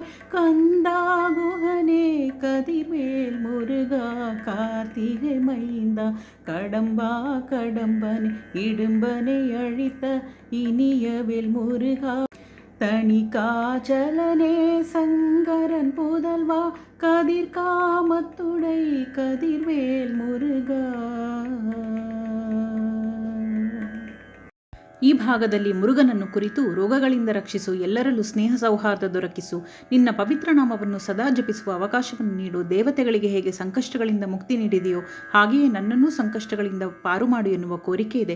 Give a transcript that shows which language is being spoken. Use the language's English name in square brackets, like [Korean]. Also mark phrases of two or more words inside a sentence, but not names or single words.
[Tamil] கந்தாகுகனே கதிர்வேல் முருகா கார்த்திகை மைந்தா கடம்பா கடம்பனை இடும்பனை அழித்த இனியவேல் முருகா தனி காச்சலனே சங்கரன் புதல்வா கதிர் காமத்துடை கதிர்வேல் முருகா. [Kannada] ಈ ಭಾಗದಲ್ಲಿ ಮುರುಗನನ್ನು ಕುರಿತು ರೋಗಗಳಿಂದ ರಕ್ಷಿಸು, ಎಲ್ಲರಲ್ಲೂ ಸ್ನೇಹ ಸೌಹಾರ್ದ ದೊರಕಿಸು, ನಿನ್ನ ಪವಿತ್ರ ನಾಮವನ್ನು ಸದಾ ಜಪಿಸುವ ಅವಕಾಶವನ್ನು ನೀಡು, ದೇವತೆಗಳಿಗೆ ಹೇಗೆ ಸಂಕಷ್ಟಗಳಿಂದ ಮುಕ್ತಿ ನೀಡಿದೆಯೋ ಹಾಗೆಯೇ ನನ್ನನ್ನೂ ಸಂಕಷ್ಟಗಳಿಂದ ಪಾರು ಮಾಡು ಎನ್ನುವ ಕೋರಿಕೆ ಇದೆ.